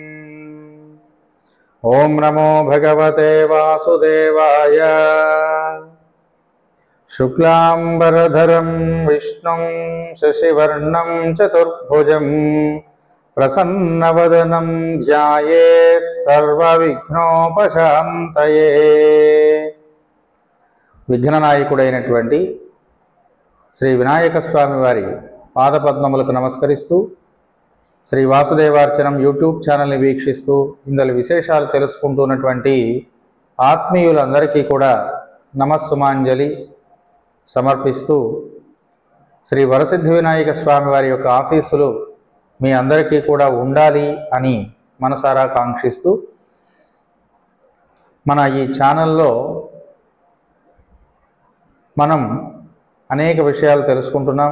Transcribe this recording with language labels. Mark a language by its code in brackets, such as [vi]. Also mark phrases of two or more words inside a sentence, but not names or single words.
[sa] ओं नमो भगवते वासुदेवाय। शुक्लांबरधरं विष्णुं शशिवर्णं चतुर्भुजं प्रसन्नवदनं ध्यायेत् सर्वविघ्नोपशान्तये। [te] విఘ్ననాయకుడైనటువంటి శ్రీ వినాయక స్వామి వారి పాదపద్మములకు నమస్కరిస్తూ శ్రీ వాసుదేవార్చనం యూట్యూబ్ ఛానల్ని వీక్షిస్తూ ఇందులో విశేషాలు తెలుసుకుంటున్నటువంటి ఆత్మీయులందరికీ కూడా నమస్సుమాంజలి సమర్పిస్తూ శ్రీ వరసిద్ధి వినాయక స్వామి వారి యొక్క ఆశీస్సులు మీ అందరికీ కూడా ఉండాలి అని మనసారా కాంక్షిస్తూ మన ఈ ఛానల్లో మనం అనేక విషయాలు తెలుసుకుంటున్నాం.